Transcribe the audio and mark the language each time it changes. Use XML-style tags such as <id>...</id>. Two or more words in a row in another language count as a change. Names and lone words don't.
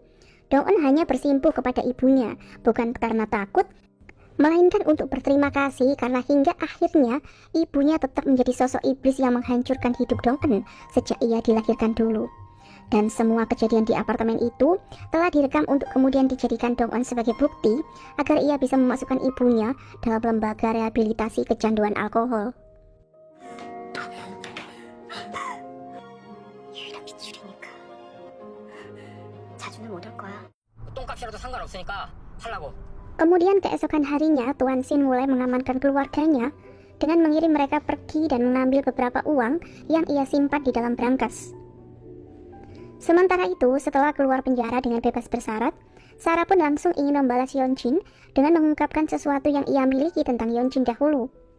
<id>Dong-eun hanya bersimpuh kepada ibunya, bukan karena takut, melainkan untuk berterima kasih karena hingga akhirnya ibunya tetap menjadi sosok iblis yang menghancurkan hidup Dong-eun sejak ia dilahirkan dulu. Dan semua kejadian di apartemen itu telah direkam untuk kemudian dijadikan Dong-eun sebagai bukti agar ia bisa memasukkan ibunya dalam lembaga rehabilitasi kecanduan alkohol.</id> <ko>유일한 빗줄이니까 자주는 못 올 거야. 똥값이라도 상관없으니까 하려고.</ko> <id>Kemudian keesokan harinya, Tuan Shin mulai mengamankan keluarganya dengan mengirim mereka pergi dan mengambil beberapa uang yang ia simpan di dalam brankas. Sementara itu, setelah keluar penjara dengan bebas bersyarat, Sarah pun langsung ingin membalas Yeonjin dengan mengungkapkan sesuatu yang ia miliki tentang Yeonjin dahulu.</id>